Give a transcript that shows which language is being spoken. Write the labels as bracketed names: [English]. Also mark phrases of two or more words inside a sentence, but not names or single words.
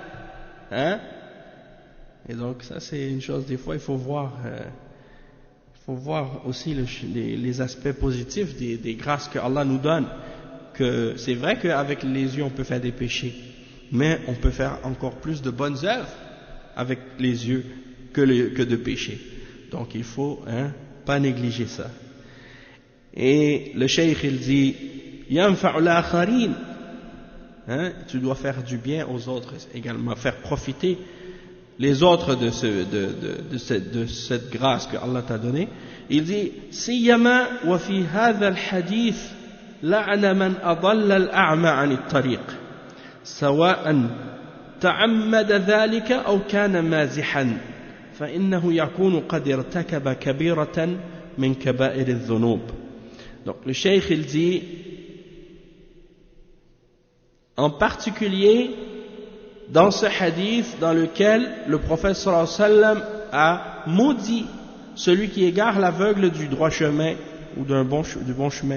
[French] Et donc ça c'est une chose, des fois il faut voir aussi les aspects positifs des grâces que Allah nous donne. Que c'est vrai qu'avec les yeux on peut faire des péchés, mais on peut faire encore plus de bonnes œuvres avec les yeux que de pécher. Donc il faut pas négliger ça. Et le cheikh il dit [Arabic] ينفع الآخرين, [French] tu dois faire du bien aux autres également, faire profiter les autres de cette grâce que Allah t'a donnée. Il dit [Arabic] سيما وفي هذا الحديث لعن من أضل الأعمى عن الطريق سواء تعمد ذلك أو كان مازحا فإنه يكون قد ارتكب كبيرة من كبائر الذنوب. [French] Donc le cheikh il dit en particulier dans ce hadith dans lequel le prophète [Arabic] صلى الله عليه وسلم [French] a maudit celui qui égare l'aveugle du droit chemin ou du bon chemin.